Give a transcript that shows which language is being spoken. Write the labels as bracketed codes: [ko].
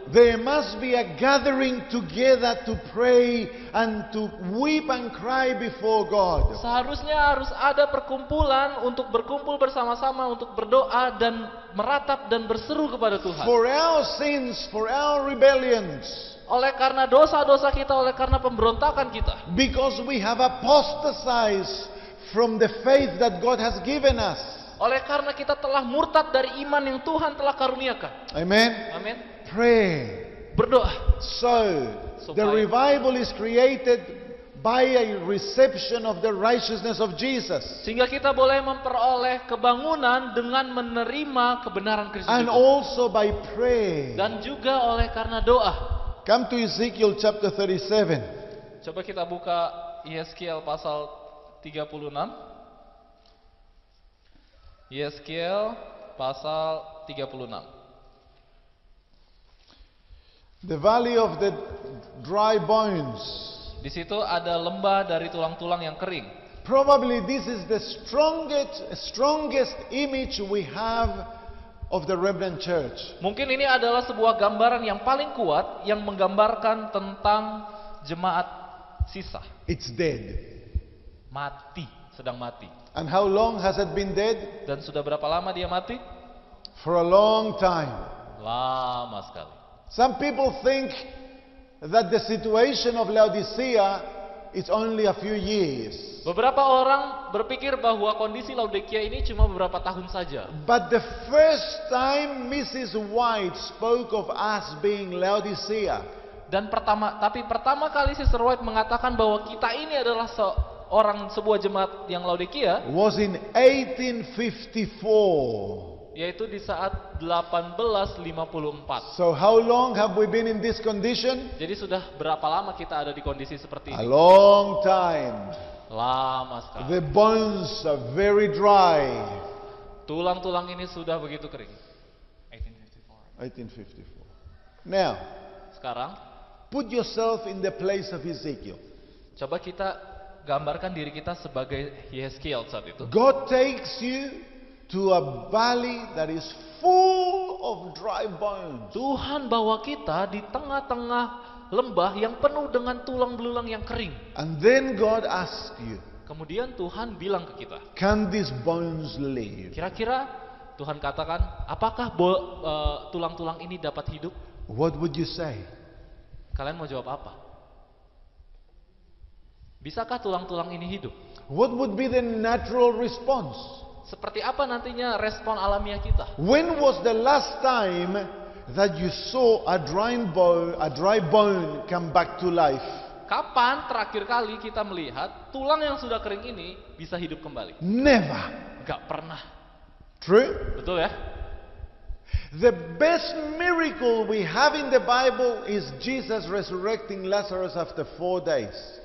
[en] There must be a gathering together to pray and to weep and cry before God. [id] Seharusnya harus ada perkumpulan untuk berkumpul bersama-sama untuk berdoa dan meratap dan berseru kepada Tuhan. [en] For our sins, for our rebellions. [id] Oleh karena dosa-dosa kita, oleh karena pemberontakan kita. [en] Because we have apostatized from the faith that God has given us. [id] Oleh karena kita telah murtad dari iman yang Tuhan telah karuniakan. [en] Amen. [id] Amin. [en] Pray. [id] Berdoa. [en] So, the revival is created by a reception of the righteousness of Jesus. [id] Sehingga kita boleh memperoleh kebangunan dengan menerima kebenaran Kristus. [en] And also by prayer. [id] Dan juga oleh karena doa. [en] Come to Ezekiel chapter 37. [id] Coba kita buka Yeskiel pasal 36. Yeskiel pasal 36. [en] The valley of the dry bones. [id] Di situ ada lembah dari tulang-tulang yang kering. [en] Probably this is the strongest image we have of the remnant church. [id] Mungkin ini adalah sebuah gambaran yang paling kuat yang menggambarkan tentang jemaat sisa. [en] It's dead. [id] Mati. sedang mati. [en] And how long has it been dead? [id] Dan sudah berapa lama dia mati? [en] For a long time. [id] Lama sekali. [en] Some people think that the situation of Laodicea is only a few years. [id] Beberapa orang berpikir bahwa kondisi Laodikia ini cuma beberapa tahun saja. [en] But the first time Mrs. White spoke of us being Laodicea, [id] Dan tapi pertama kali Sister White mengatakan bahwa kita ini adalah sebuah jemaat yang Laodikia, [en] was in 1854. [id] yaitu di saat 1854. [en] So how long have we been in this condition? [id] Jadi sudah berapa lama kita ada di kondisi seperti [en] A [id] ini? [en] long time. [id] Lama sekali. [en] The bones are very dry. [id] Tulang-tulang ini sudah begitu kering. [en] 1854. Now, [id] Sekarang, [en] put yourself in the place of Ezekiel. [id] coba kita gambarkan diri kita sebagai Yeskiel saat itu. [en] God takes you to a valley that is full of dry bones. [id] Tuhan bawa kita di tengah-tengah lembah yang penuh dengan tulang belulang yang kering. [en] And then God asks you, [id] Kemudian Tuhan bilang ke kita, [en] can these bones live? [id] kira-kira Tuhan katakan, apakah tulang-tulang ini dapat hidup? [en] What would you say? [id] Kalian mau jawab apa? Bisakah tulang-tulang ini hidup? [en] What would be the natural response? [id] Seperti apa nantinya respon alamiah kita? [en] When was the last time that you saw a dry bone come back to life? [id] Kapan terakhir kali kita melihat tulang yang sudah kering ini bisa hidup kembali? [en] Never. [id] Gak pernah. [en] True? [id] Betul ya? [en] The best miracle we have in the Bible is Jesus resurrecting Lazarus after 4 days.